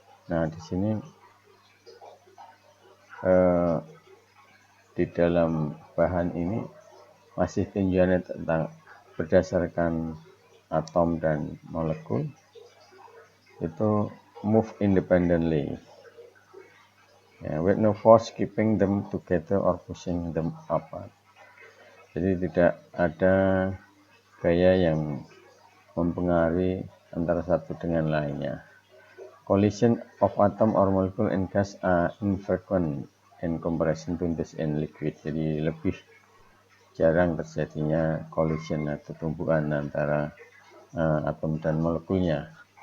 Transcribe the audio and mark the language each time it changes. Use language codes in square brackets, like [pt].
[id] Nah, di sini di dalam bahan ini masih tinjauannya tentang berdasarkan atom dan molekul itu [en] move independently, with no force keeping them together or pushing them apart. [id] Jadi tidak ada gaya yang mempengaruhi antara satu dengan lainnya. [en] Collision of atom or molecule in gas are infrequent in comparison to this in liquid. [id] Jadi lebih jarang terjadinya collision atau tumbukan antara atom dan molekulnya.